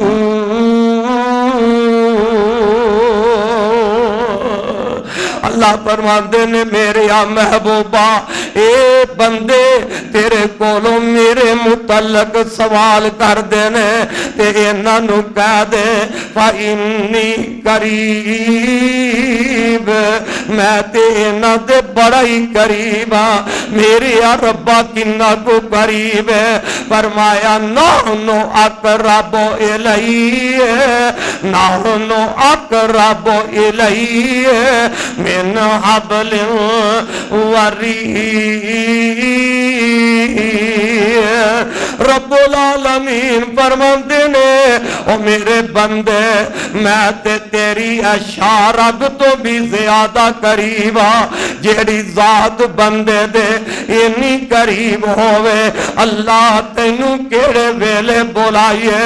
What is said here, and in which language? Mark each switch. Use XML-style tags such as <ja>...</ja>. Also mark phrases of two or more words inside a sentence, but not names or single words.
<pa>اللہ فرماتے نے میرے آ محبوبا اے بندے تیرے کولوں میرے متعلق سوال کر دینے تے انہاں نوں کہہ دے</pa> <ar>فإني قريب</ar> <pa>میں تے انہاں دے بڑا ہی قریب ہاں. میرے آ ربا کنا کو قریب ہے.</pa> <ar>فرمایا نحن أقرب إليه نحن أقرب إليه من حبل الوريد. رب العالمين</ar> <pa>فرماتے نے او میرے بندے میں تے تیری اشارب تو بھی زیادہ قریب ہاں. جیڑی ذات بندے دے انی قریب ہووے اللہ تینوں کیڑے ویلے بلائیے.</pa>